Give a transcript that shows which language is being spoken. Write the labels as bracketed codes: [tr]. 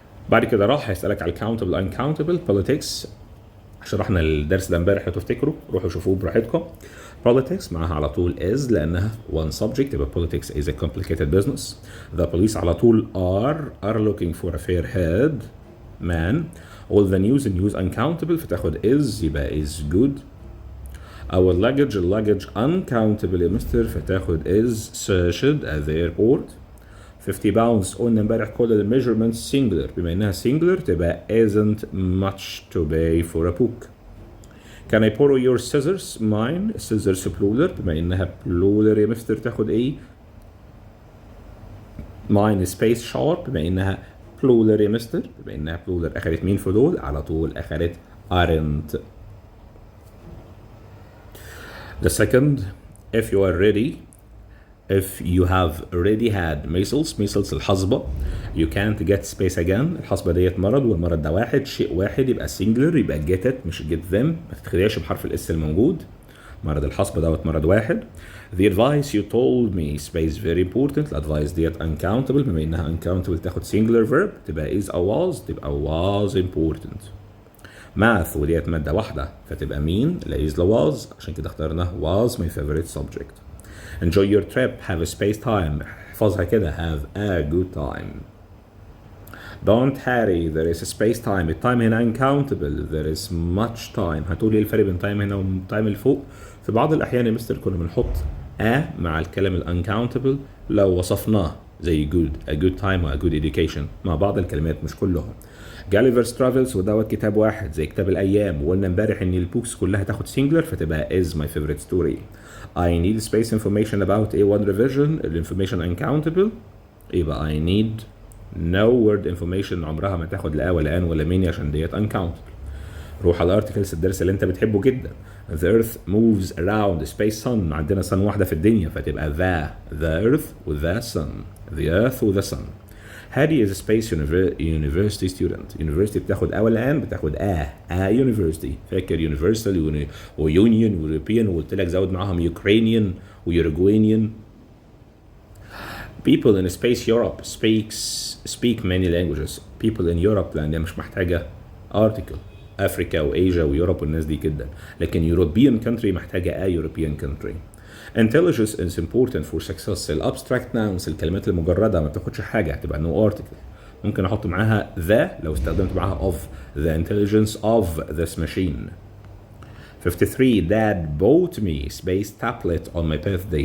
[ar] بعد كده راح هيسألك على countable uncountable politics. شرحنا الدرس ده امبارح لو تفتكروا، روحوا شوفوه براحتكم. [en] Politics [ar] معاها على طول [en] is [ar] لأنها [en] one subject يبقى politics is a complicated business. The police على طول are looking for a fair head man. All the news uncountable [ar] فتاخد [en] is يبقى is good. Our luggage uncountable يا mister فتاخد is searched at the airport. 50 pounds [ar] قلنا امبارح كل الميجرمنتس [en] singular، [ar] بما انها [en] singular تبقى isn't much to pay for a book. Can I borrow your scissors؟ [ar] mine scissors plural، بما انها plural يا مستر تاخد ايه؟ [en] mine space sharp، [ar] بما انها plural يا مستر، بما انها plural اخدت مين في دول؟ على طول اخدت aren't. [en] The second, if you are ready, if you have already had measles [ar] الحصبة، [en] you can't get space again. [ar] الحصبة ديت مرض والمرض ده واحد، شيء واحد يبقى singular يبقى get it مش get them، ما تتخدعش بحرف الاس الموجود. مرض الحصبة دوت مرض واحد. [en] The advice you told me space very important. الادفايس ديت uncountable، [ar] بما انها uncountable تاخد [en] singular verb تبقى is or was تبقى was important. [ar] math وديت مادة واحدة فتبقى مين؟ لا is لا was، عشان كده اخترنا [en] was my favorite subject. Enjoy your trip have a space time، احفظها كده have a good time. Don't hurry there is a space time. [ar] التايم هنا [en] uncountable there is much time. [ar] هتقولي ايه الفرق بين تايم هنا والتايم اللي فوق؟ في بعض الأحيان يا مستر كنا بنحط a مع الكلام ال uncountable لو وصفناه زي good a good time و a good education مع بعض الكلمات مش كلهم. Gulliver's Travels ودوت كتاب واحد زي كتاب الأيام، وقلنا امبارح إن البوكس كلها تاخد singular فتبقى [en] is my favorite story. I need space information about A1 revision. [ar] الانفورميشن uncountable يبقى I need no word information، عمرها ما تاخد لا ولا ان ولا ميني عشان ديت uncountable. روح على الارتكلز الدرس اللي انت بتحبه جدا. [en] The earth moves around space sun، [ar] عندنا [en] sun [ar] واحدة في الدنيا فتبقى [en] the earth و the sun the earth و the sun. هادي is a space university student. university [ar] بتاخد [en] A [ar] ولا ان؟ [en] بتاخد A university. [ar] فاكر universal و union و European وقلت لك زود معاهم Ukrainian و Uruguayan. [en] People in space Europe speak many languages. People in Europe [ar] لأن مش محتاجة [en] article. [ar] أفريقيا وآسيا ويوروب والناس دي جدا، لكن European country محتاجة a European country. [en] Intelligence is important for success. [ar] الابستراكت nouns الكلمات المجردة ما بتاخدش حاجة هتبقى no article. ممكن أحط معاها the لو استخدمت معاها of. [en] The intelligence of this machine. 53 Dad bought me space tablet on my birthday.